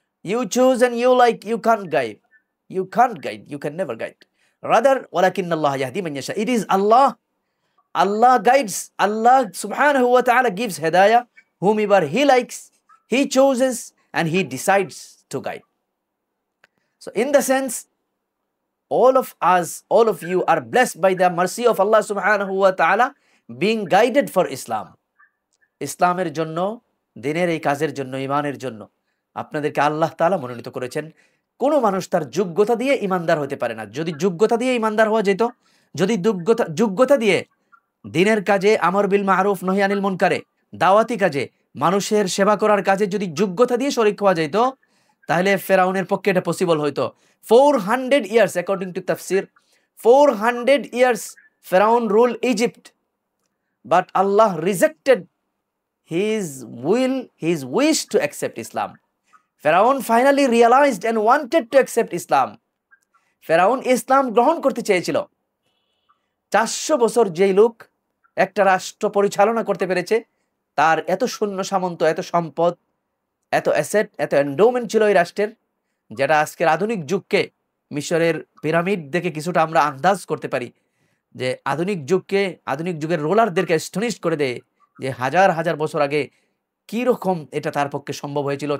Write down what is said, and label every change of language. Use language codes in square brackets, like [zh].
[en] you choose and you like, you can't guide, you can never guide, rather [ar] walakinnallaha yahdi man yasha, [en] it is Allah, Allah guides, Allah subhanahu wa ta'ala gives hidayah whomever he likes, he chooses and he decides to guide. So in the sense, all of us, all of you are blessed by the mercy of Allah subhanahu wa ta'ala being guided for Islam. [bn] ইসলামের জন্য, দ্বীনের এই কাজের জন্য, ইমানের জন্য আপনাদেরকে আল্লাহ তাআলা মনোনীত করেছেন। কোনো মানুষ তার যোগ্যতা দিয়ে ইমানদার হতে পারে না। যদি যোগ্যতা দিয়ে ইমানদার হওয়া যেত, যদি যোগ্যতা দিয়ে দ্বীনের কাজে, [ar] আমর বিল মারুফ নহি আনিল মুনকারে, [bn] দাওয়াতি কাজে, মানুষের সেবা করার কাজে যদি যোগ্যতা দিয়ে শরীক হওয়া যেত, তাহলে ফেরাউনের পক্ষে এটা পসিবল হইতো। [en] 400 years according to tafsir, 400 years Pharaoh ruled Egypt, but Allah rejected his wish to accept Islam. Pharaoh finally realized and wanted to accept Islam. [bn] ফেরাউন ইসলাম গ্রহণ করতে চেয়েছিল, 400 বছর যেই লোক একটা রাষ্ট্র পরিচালনা করতে পেরেছে, তার এত সৈন্য সামন্ত, এত সম্পদ, এত অ্যাসেট, এত এন্ডোমেন্ট ছিল এই রাষ্ট্রের, যেটা আজকের আধুনিক যুগকে, মিশরের পিরামিড দেখে কিছুটা আমরা আন্দাজ করতে পারি যে আধুনিক যুগের রোলারদেরকে অ্যাস্টনিশ করে দেয় যে হাজার হাজার বছর আগে কি রকম এটা তার পক্ষে সম্ভব হয়েছিল।